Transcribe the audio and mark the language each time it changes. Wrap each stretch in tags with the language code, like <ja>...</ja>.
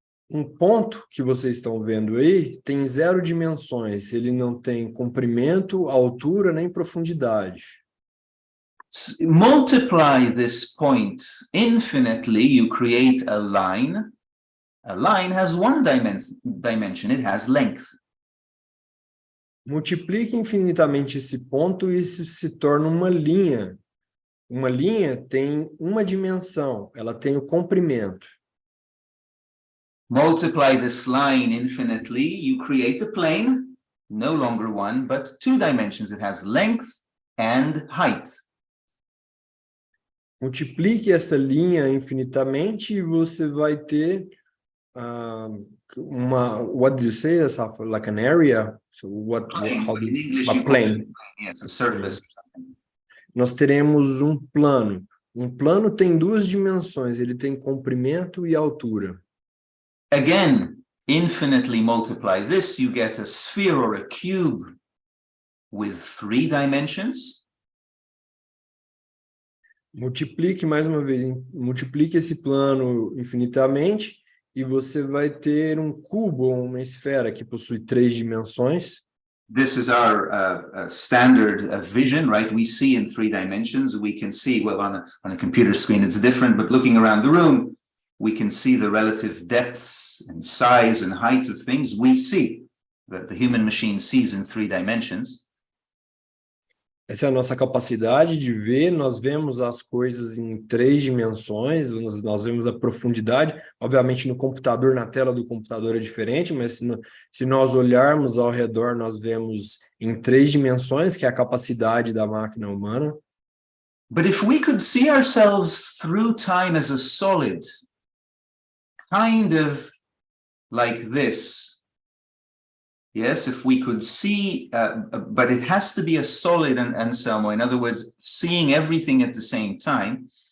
<pt>Um ponto que vocês estão vendo aí tem 0 dimensões. Ele não tem comprimento, altura nem profundidade.</pt> <en>Multiply this point infinitely, you create a line. A line has 1 dimension, it has length.</en> <pt>Multiplique infinitamente esse ponto e isso se torna uma linha. Uma linha tem uma dimensão, ela tem o comprimento.</pt> <en>Multiply this line infinitely, you create a plane, no longer 1, but 2 dimensions. It has length and height.</en> <pt>Multiplique essa linha infinitamente e você vai ter</pt> <en>what do you say? Like an area? So In English, a plane. Yes, a surface.</en> <pt>Nós teremos um plano. Um plano tem 2 dimensões, ele tem comprimento e altura.</pt> <en>Again, infinitely multiply this, you get a sphere or a cube with 3 dimensions.</en> <pt>Multiplique mais uma vez, multiplique esse plano infinitamente e você vai ter um cubo ou uma esfera que possui 3 dimensões.</pt> <en>This is our standard vision, right? We see in 3 dimensions. We can see, well, on a computer screen it's different, but looking around the room, we can see the relative depths and size and height of things. We see that the human machine sees in 3 dimensions.</en> <pt>Essa é a nossa capacidade de ver, nós vemos as coisas em 3 dimensões, nós vemos a profundidade. Obviamente no computador, na tela do computador é diferente, mas se nós olharmos ao redor, nós vemos em 3 dimensões, que é a capacidade da máquina humana.</pt> <en>But if we could see ourselves through time as a solid, kind of like this, yes, if we could see, but it has to be a solid, Anselmo, in other words, seeing everything at the same time.</en>